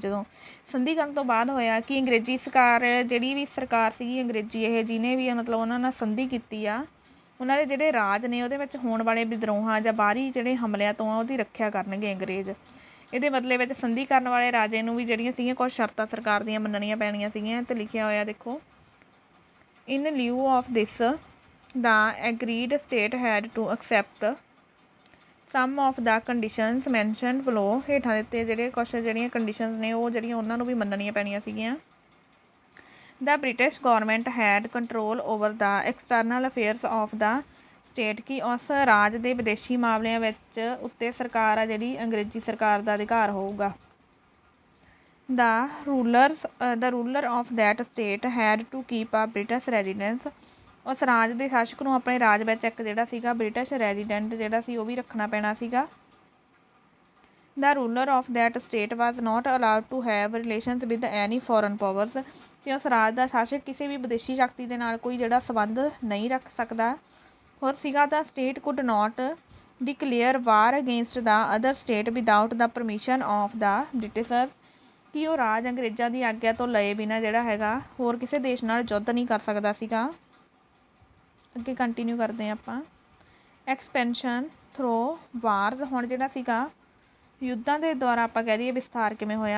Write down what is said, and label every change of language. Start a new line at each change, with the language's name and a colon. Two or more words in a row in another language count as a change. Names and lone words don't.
Punjabi: ਜਦੋਂ ਸੰਧੀ ਕਰਨ ਤੋਂ ਬਾਅਦ ਹੋਇਆ ਕਿ ਅੰਗਰੇਜ਼ੀ ਸਰਕਾਰ ਜਿਹੜੀ ਵੀ ਸਰਕਾਰ ਸੀਗੀ ਅੰਗਰੇਜ਼ੀ ਇਹ ਜਿਹਨੇ ਵੀ ਮਤਲਬ ਉਹਨਾਂ ਨਾਲ ਸੰਧੀ ਕੀਤੀ ਆ ਉਹਨਾਂ ਦੇ ਜਿਹੜੇ ਰਾਜ ਨੇ ਉਹਦੇ ਵਿੱਚ ਹੋਣ ਵਾਲੇ ਵਿਦਰੋਹਾਂ ਜਾਂ ਬਾਹਰੀ ਜਿਹੜੇ ਹਮਲਿਆਂ ਤੋਂ ਆ ਉਹਦੀ ਰੱਖਿਆ ਕਰਨਗੇ ਅੰਗਰੇਜ਼। ਇਹਦੇ ਬਦਲੇ ਵਿੱਚ ਸੰਧੀ ਕਰਨ ਵਾਲੇ ਰਾਜੇ ਨੂੰ ਵੀ ਜਿਹੜੀਆਂ ਸੀਗੀਆਂ ਕੁਛ ਸ਼ਰਤਾਂ ਸਰਕਾਰ ਦੀਆਂ ਮੰਨਣੀਆਂ ਪੈਣੀਆਂ ਸੀਗੀਆਂ ਅਤੇ ਲਿਖਿਆ ਹੋਇਆ ਦੇਖੋ।
English: In lieu of this, the agreed state had to accept some of the conditions mentioned below।
Punjabi: ਹੇਠਾਂ ਦਿੱਤੇ ਜਿਹੜੇ ਕੁਛ ਜਿਹੜੀਆਂ ਕੰਡੀਸ਼ਨਸ ਨੇ ਉਹ ਜਿਹੜੀਆਂ ਉਹਨਾਂ ਨੂੰ ਵੀ ਮੰਨਣੀਆਂ ਪੈਣੀਆਂ ਸੀਗੀਆਂ।
English: The British government had control over the external affairs of the state।
Punjabi: ਕਿ ਉਸ ਰਾਜ ਦੇ ਵਿਦੇਸ਼ੀ ਮਾਮਲਿਆਂ ਵਿੱਚ ਉੱਤੇ ਸਰਕਾਰ ਆ ਜਿਹੜੀ ਅੰਗਰੇਜ਼ੀ ਸਰਕਾਰ ਦਾ ਅਧਿਕਾਰ ਹੋਊਗਾ।
English: The ruler of that state had to keep a British residence।
Punjabi: ਉਸ ਰਾਜ ਦੇ ਸ਼ਾਸਕ ਨੂੰ ਆਪਣੇ ਰਾਜ ਵਿੱਚ ਇੱਕ ਜਿਹੜਾ ਸੀਗਾ
English: British resident
Punjabi: ਜਿਹੜਾ ਸੀ ਉਹ ਵੀ ਰੱਖਣਾ ਪੈਣਾ ਸੀਗਾ।
English: The ruler of that state was not allowed to have relations with any foreign powers।
Punjabi: ਅਤੇ ਉਸ ਰਾਜ ਦਾ ਸ਼ਾਸਕ ਕਿਸੇ ਵੀ ਵਿਦੇਸ਼ੀ ਸ਼ਕਤੀ ਦੇ ਨਾਲ ਕੋਈ ਜਿਹੜਾ ਸੰਬੰਧ ਨਹੀਂ ਰੱਖ ਸਕਦਾ। ਹੋਰ ਸੀਗਾ
English: the state could not declare war against the other state without the permission of the Britishers।
Punjabi: ਕਿ ਉਹ ਰਾਜ ਅੰਗਰੇਜ਼ਾਂ ਦੀ ਆਗਿਆ ਤੋਂ ਲਏ ਬਿਨਾਂ ਜਿਹੜਾ ਹੈਗਾ ਹੋਰ ਕਿਸੇ ਦੇਸ਼ ਨਾਲ ਯੁੱਧ ਨਹੀਂ ਕਰ ਸਕਦਾ ਸੀਗਾ। ਅੱਗੇ ਕੰਟੀਨਿਊ ਕਰਦੇ ਹਾਂ ਆਪਾਂ।
English: expansion through wars.
Punjabi: ਹੁਣ ਜਿਹੜਾ ਸੀਗਾ ਯੁੱਧਾਂ ਦੇ ਦੁਆਰਾ ਆਪਾਂ ਕਹਿ ਦਈਏ ਵਿਸਥਾਰ ਕਿਵੇਂ ਹੋਇਆ।